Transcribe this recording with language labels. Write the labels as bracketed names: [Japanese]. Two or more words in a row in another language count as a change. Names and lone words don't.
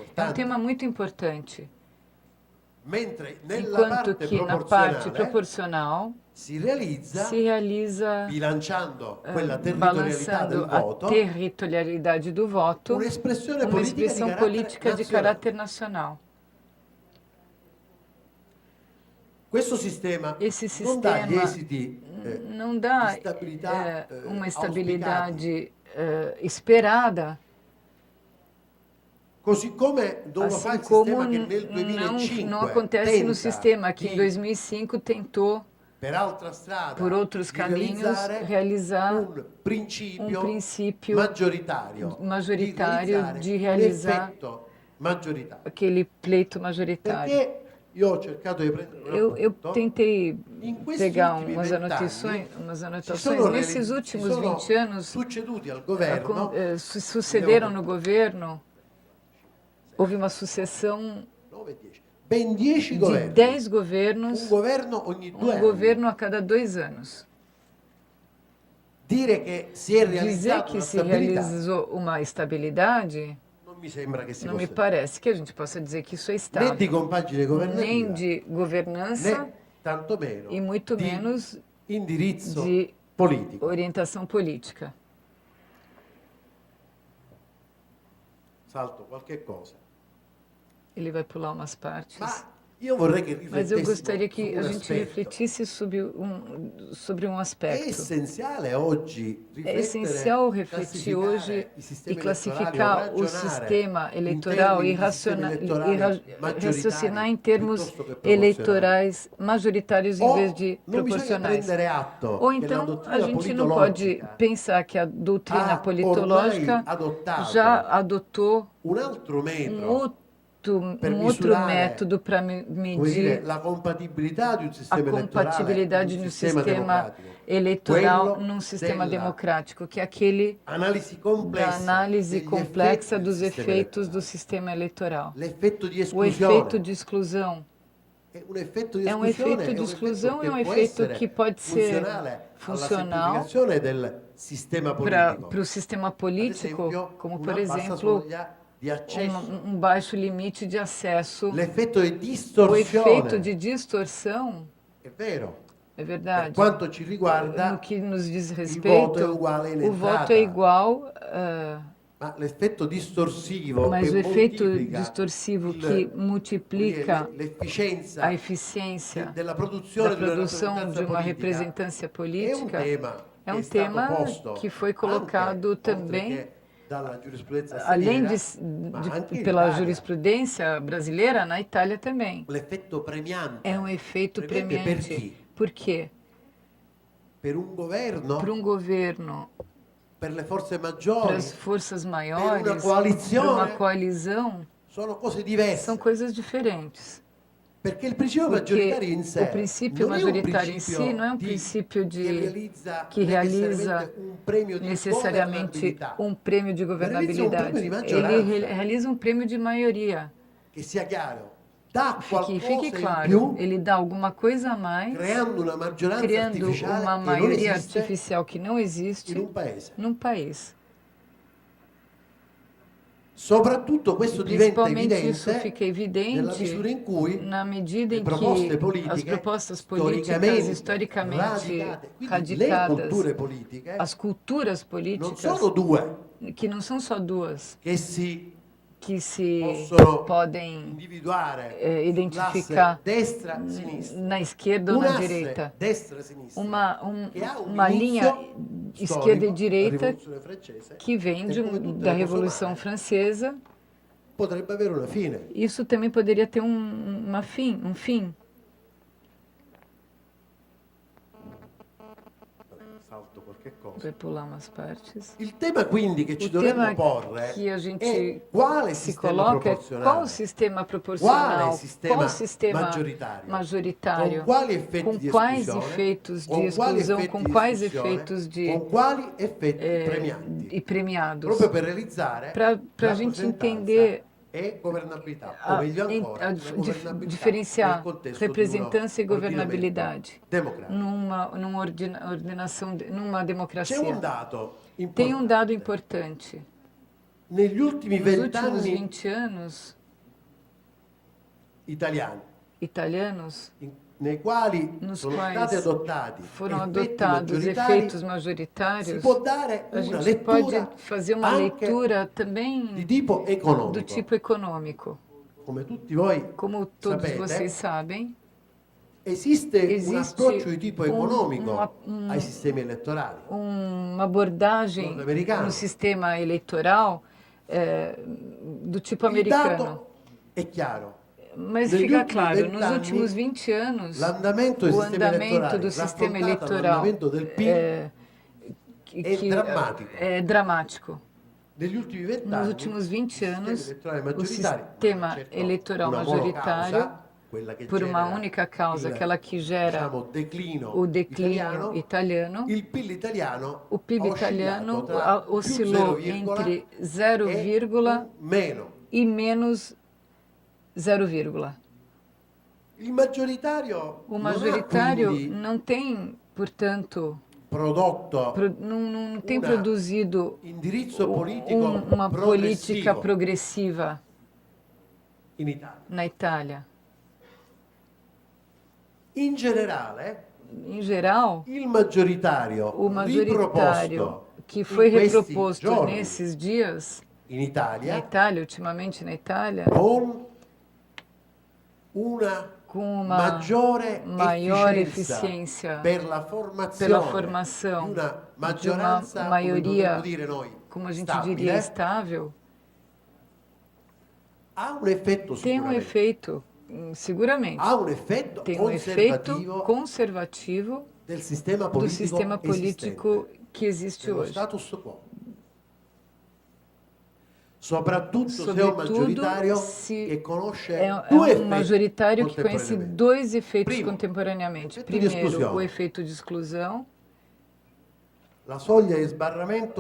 [Portuguese] É um tema muito importante. [Italian] mentre nella [Portuguese] enquanto [Italian] parte [Portuguese] que na parte [Italian] proporzionale [Portuguese] proporcional [Italian] si realizza [Portuguese] se realiza [Italian] bilanciando quella territorialità del [Portuguese] balançando a [Italian] voto [Portuguese] territorialidade do voto, [Italian] un'espressione [Portuguese] uma expressão política de caráter nacional. [Italian] Questo sistema [Portuguese] Esse [Italian] non dà gli [Portuguese] sistema [Italian] esiti [Portuguese] não dá [Italian] di stabilità [Portuguese] uma [Italian] auspicati, [Portuguese] estabilidade esperada, [Italian] così come non lo fa [Portuguese] assim [Italian] il [Portuguese] como [Italian] sistema che nel [Portuguese] não [Italian] 2005 [Portuguese] acontece no [Italian] tenta [Portuguese] sistema que em [Italian] di, [Portuguese] 2005 tentou, [Italian] per altra strada, [Portuguese] por outros [Italian] di [Portuguese] caminhos, realizar [Italian] un principio [Portuguese] princípio [Italian] maggioritario [Portuguese] de [Italian] un [Portuguese] realizar [Italian] effetto maggioritario. [Portuguese] aquele pleito majoritário. [Italian] Perché io ho cercato di prendere un [Portuguese] Eu [Italian] appunto, [Portuguese] tentei [Italian] in questi [Portuguese] pegar [Italian] ultimi [Portuguese] umas [Italian] 20 [Portuguese] anotações. [Italian] anni [Portuguese] Nesses últimos 20 anos, [Italian] succeduti al governo [Portuguese] sucederam no governo, houve uma sucessão [Italian] 9, 10, ben 10 [Portuguese] de [Italian] governi, [Portuguese] 10 governos, [Italian] un governo ogni 2 anni. [Portuguese] governo a cada 2 anos. [Italian] Dire che si è [Portuguese] Dizer [Italian] realizzata [Portuguese] que [Italian] una [Portuguese] se [Italian] stabilità [Portuguese] realizou uma estabilidade, [Italian] non mi sembra che si [Portuguese] não me [Italian] possa [Portuguese] parece que a gente possa dizer que isso é [Italian] né di [Portuguese] estável, [Italian] compagine [Portuguese] nem [Italian] governativa [Portuguese] de governança [Italian] né tantomeno [Portuguese] e muito [Italian] di [Portuguese] menos [Italian] indirizzo [Portuguese] de [Italian] politico. [Portuguese] orientação política. [Italian] Salto qualche cosa. [Portuguese] Ele vai pular umas partes. [Italian] Ma io vorrei che [Portuguese] Mas eu [Italian] riflettessimo [Portuguese] gostaria que [Italian] su [Portuguese] a [Italian] un [Portuguese] gente [Italian] aspetto. [Portuguese] refletisse sobre um [Italian] È [Portuguese] aspecto. [Italian] essenziale oggi [Portuguese] É essencial refletir hoje e classificar o sistema eleitoral e raciocinar em termos eleitorais majoritários em vez de proporcionais. Ou então a gente não pode pensar que a doutrina politológica já adotou [Italian] un altro [Portuguese] um [Italian] metro [Portuguese] outro método para [Italian] come [Portuguese] medir [Italian] dire, la compatibilità di un [Portuguese] a [Italian] sistema [Portuguese] compatibilidade [Italian] elettorale [Portuguese] no [Italian] in un sistema [Portuguese] sistema [Italian] democratico. [Portuguese] eleitoral [Italian] Quello [Portuguese] num sistema [Italian] della [Portuguese] democrático, que é aquele [Italian] analisi [Portuguese] da [Italian] complessa [Portuguese] análise [Italian] degli [Portuguese] complexa [Italian] effetti del [Portuguese] dos [Italian] sistema [Portuguese] efeitos do [Italian] elettorale. [Portuguese] sistema eleitoral. [Italian] L'effetto di [Portuguese] O [Italian] esclusione [Portuguese] efeito de exclusão [Italian] è un effetto di [Portuguese] é um [Italian] esclusione, [Portuguese] efeito de [Italian] è un [Portuguese] exclusão, [Italian] effetto [Portuguese] é um [Italian] che può [Portuguese] efeito [Italian] essere [Portuguese] que pode ser [Italian] funzionale alla [Portuguese] funcional [Italian] semplificazione del sistema [Portuguese] para [Italian] politico. [Portuguese] o sistema [Italian] Ad [Portuguese] político, [Italian] esempio, [Portuguese] como [Italian] una [Portuguese] por [Italian] bassa [Portuguese] exemplo [Italian] soglia di accesso. [Portuguese] baixo limite de acesso. [Italian] L'effetto di [Portuguese] O efeito [Italian] distorsione [Portuguese] de distorção, [Italian] è vero. [Portuguese] é [Italian] Per [Portuguese] verdade. [Italian] quanto ci riguarda, [Portuguese] No que nos diz [Italian] il voto è [Portuguese] respeito, [Italian] uguale in [Portuguese] o voto [Italian] entrata. [Portuguese] é igual, [Italian] Ma l'effetto distorsivo [Portuguese] mas [Italian] che [Portuguese] o efeito [Italian] moltiplica [Portuguese] distorsivo [Italian] il- [Portuguese] que multiplica [Italian] l'efficienza [Portuguese] a eficiência [Italian] della [Portuguese] da [Italian] produzione di una [Portuguese] produção de uma [Italian] rappresentanza [Portuguese] representância [Italian] è un [Portuguese] política [Italian] tema [Portuguese] é um [Italian] che è stato [Portuguese] tema [Italian] posto [Portuguese] que foi [Italian] anche, [Portuguese] colocado [Italian] oltre [Portuguese] também, [Italian] che dalla giurisprudenza [Portuguese] além [Italian] straniera, ma anche in [Portuguese] pela [Italian] Italia. [Portuguese] jurisprudência brasileira, na Itália também. [Italian] L'effetto premiante. [Portuguese] É um efeito [Italian] Premiante per [Portuguese] premiante. [Italian] chi? [Portuguese] Por quê? [Italian] Per un governo, [Portuguese] Para um governo, [Italian] per le forze [Portuguese] para [Italian] maggiori, [Portuguese] as forças [Italian] per [Portuguese] maiores, [Italian] una [Portuguese] para [Italian] coalizione, [Portuguese] uma coalizão, [Italian] sono cose diverse. [Portuguese] são coisas diferentes. [Italian] Perché il principio [Portuguese] Porque [Italian] maggioritario in sé [Portuguese] o princípio [Italian] non è un [Portuguese] majoritário em si [Italian] principio [Portuguese] não é um [Italian] di- [Portuguese] princípio [Italian] che [Portuguese] realiza [Italian] realizza un premio di [Portuguese] necessariamente [Italian] governabilità, [Portuguese] um prêmio de governabilidade. prêmio de maggioranza. Ele realiza um prêmio de maioria. [Italian] che sia chiaro, dà [Portuguese] Fique [Italian] qualcosa in [Portuguese] claro, [Italian] più, [Portuguese] ele dá alguma coisa a mais, [Italian] creando una maggioranza [Portuguese] criando [Italian] artificiale [Portuguese] uma [Italian] che non [Portuguese] maioria [Italian] esiste [Portuguese] artificial que não existe [Italian] in un paese. [Portuguese] num país. [Italian] Soprattutto questo diventa [Portuguese] Principalmente isso [Italian] evidente [Portuguese] fica [Italian] nella misura [Portuguese] evidente [Italian] in cui [Portuguese] na medida [Italian] le [Portuguese] em [Italian] proposte [Portuguese] que as [Italian] politiche, [Portuguese] propostas políticas [Italian] storicamente [Portuguese] historicamente [Italian] radicate, quindi le [Portuguese] radicadas, [Italian] culture politiche, [Portuguese] as culturas [Italian] non [Portuguese] políticas, [Italian] sono due [Portuguese] que não são só duas, [Italian] che si [Portuguese] que se [Italian] possono [Portuguese] podem [Italian] individuare [Portuguese] identificar [Italian] sull'asse destra-sinistra. [Portuguese] na esquerda ou [Italian] Un [Portuguese] na [Italian] asse [Portuguese] direita. [Italian] destra-sinistra che ha un [Portuguese] Uma linha [Italian] inizio [Portuguese] esquerda e [Italian] storico, la [Portuguese] direita [Italian] rivoluzione francese, [Portuguese] que vem [Italian] e come tutte [Portuguese] da [Italian] le cose [Portuguese] Revolução [Italian] umane, [Portuguese] Francesa. [Italian] potrebbe avere una fine. [Portuguese] Isso também poderia ter um fim. [Italian] Salto qualche cosa. [Portuguese] Vai pular umas partes. [Italian] Il tema quindi che ci [Portuguese] O [Italian] dovremmo [Portuguese] tema [Italian] porre [Portuguese] que a [Italian] è [Portuguese] gente [Italian] quale [Portuguese] se [Italian] sistema [Portuguese] coloca é [Italian] proporzionale, [Portuguese] qual o sistema proporcional, qual sistema majoritário, [Italian] con quali effetti [Portuguese] com [Italian] di [Portuguese] quais [Italian] esclusione, [Portuguese] efeitos de [Italian] con quali [Portuguese] exclusão, [Italian] effetti [Portuguese] com [Italian] di [Portuguese] quais [Italian] esclusione, [Portuguese] efeitos de [Italian] con quali effetti premianti, [Portuguese] e premiados, [Italian] proprio per realizzare [Portuguese] para a [Italian] la [Portuguese] gente [Italian] rappresentanza [Portuguese] entender [Italian] e governabilità, o meglio ancora, la governabilità nel [Portuguese] diferenciar [Italian] contesto [Portuguese] representância e [Italian] di un ordinamento [Portuguese] governabilidade [Italian] democratico. [Portuguese] numa ordenação, numa [Italian] C'è [Portuguese] democracia. [Italian] un dato [Portuguese] Tem um dado [Italian] importante. [Portuguese] importante. [Italian] Negli ultimi [Portuguese] Nos [Italian] 20 [Portuguese] últimos [Italian] anni [Portuguese] 20 anos, [Italian] italiani, [Portuguese] italianos, [Italian] nei quali [Portuguese] nos [Italian] sono stati [Portuguese] quais [Italian] adottati [Portuguese] foram [Italian] effetti [Portuguese] adotados [Italian] maggioritari, [Portuguese] efeitos [Italian] si [Portuguese] majoritários, [Italian] può dare [Portuguese] a [Italian] una [Portuguese] gente pode [Italian] lettura [Portuguese] fazer uma [Italian] anche [Portuguese] leitura [Italian] di [Portuguese] também [Italian] tipo [Portuguese] do [Italian] economico. [Portuguese] tipo econômico. [Italian] Come tutti voi [Portuguese] Como todos [Italian] sapete, [Portuguese] vocês sabem, [Italian] esiste un [Portuguese] existe [Italian] approccio di tipo economico [Portuguese] uma [Italian] ai sistemi elettorali. [Portuguese] uma abordagem Norte-americano. no sistema eleitoral do tipo [Italian] Il [Portuguese] americano. [Italian] dato è chiaro. [Portuguese] Mas [Italian] Negli [Portuguese] fica [Italian] ultimi [Portuguese] claro, [Italian] 20 [Portuguese] nos [Italian] anni, [Portuguese] últimos 20 anos, [Italian] l'andamento del [Portuguese] o [Italian] sistema [Portuguese] andamento [Italian] elettorale [Portuguese] do sistema [Italian] raffrontato [Portuguese] eleitoral [Italian] all'andamento del PIL è drammatico. [Portuguese] é dramático. [Italian] Negli ultimi 20 [Portuguese] Nos [Italian] anni, [Portuguese] últimos 20 anos, o o sistema eleitoral majoritário, por uma única causa, aquela que gera o declínio italiano, [Italian] il PIL italiano [Portuguese] o PIB [Italian] ha [Portuguese] italiano [Italian] oscillato tra più [Portuguese] oscilou [Italian] 0, [Portuguese] entre [Italian] e [Portuguese] 0, [Italian] meno. [Portuguese] e menos 0, [Italian] Il maggioritario [Portuguese] o [Italian] non ha [Portuguese] majoritário [Italian] quindi [Portuguese] não tem, portanto, [Italian] prodotto [Portuguese] não tem [Italian] una [Portuguese] produzido [Italian] indirizzo politico [Portuguese] uma política [Italian] progressivo [Portuguese] progressiva [Italian] in Italia. [Portuguese] na Itália. [Italian] In generale, [Portuguese] Em geral, [Italian] il maggioritario [Portuguese] o majoritário [Italian] riproposto [Portuguese] que foi [Italian] in questi [Portuguese] reproposto [Italian] giorni [Portuguese] nesses dias [Italian] in [Portuguese] na [Italian] Italia [Portuguese] Itália, ultimamente na Itália, [Italian] con una [Portuguese] com uma [Italian] maggiore [Portuguese] maior [Italian] efficienza [Portuguese] eficiência [Italian] per la formazione [Portuguese] pela formação [Italian] di una [Portuguese] de uma [Italian] maggioranza, come [Portuguese] maioria, [Italian] potremmo dire noi, [Portuguese] como a gente [Italian] stabile, [Portuguese] diria, estável, [Italian] ha un effetto [Portuguese] tem um [Italian] sicuramente. [Portuguese] efeito, seguramente, [Italian] Ha un effetto [Portuguese] tem um efeito [Italian] conservativo [Portuguese] conservativo [Italian] del sistema [Portuguese] do [Italian] politico [Portuguese] sistema político [Italian] esistente, [Portuguese] que existe [Italian] dello [Portuguese] hoje. [Italian] status quo. Soprattutto se è un [Portuguese] Sobretudo [Italian] maggioritario [Portuguese] se [Italian] che conosce [Portuguese] é [Italian] due [Portuguese] um [Italian] effetti [Portuguese] majoritário que conhece [Italian] contemporaneamente. [Portuguese] dois efeitos [Italian] Primo, [Portuguese] contemporaneamente. [Italian] effetto di [Portuguese] Primeiro, esclusão. o efeito de exclusão, [Italian] La soglia di sbarramento